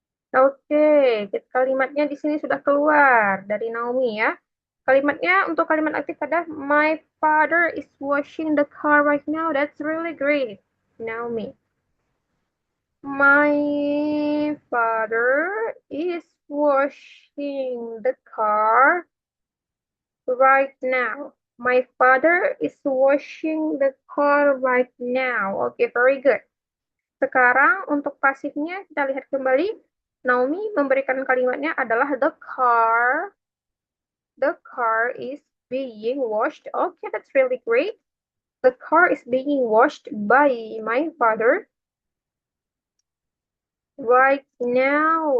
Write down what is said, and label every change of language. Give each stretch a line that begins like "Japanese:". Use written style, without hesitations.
Indonesian: Oke, kalimatnya di sini sudah keluar dari Naomi ya. Kalimatnya untuk kalimat aktif ada
English: My father is washing the car right now. That's really great, Naomi. My father is washing the car right now. My father is washing the car right now. Oke, very good.
Indonesian: Sekarang untuk pasifnya kita lihat kembali. Naomi memberikan kalimatnya adalah the car.
English: The car is being washed. Okay, that's really great. The car is being washed by my father right now.